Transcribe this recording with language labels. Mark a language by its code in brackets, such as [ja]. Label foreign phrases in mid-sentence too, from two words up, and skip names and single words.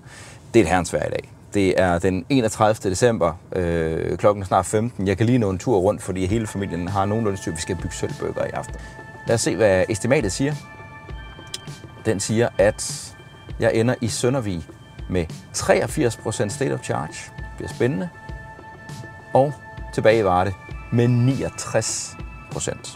[da] Det er et herrens vejr i dag. Det er den 31. december, klokken snart 15. Jeg kan lige nå en tur rundt, fordi hele familien har nogenlunde styr. Vi skal bygge sølvbøger i aften. Lad os se, hvad estimatet siger. Den siger, at jeg ender i Søndervig med 83% [en] state of charge. [da] Det bliver spændende. Og tilbage var det med 69%.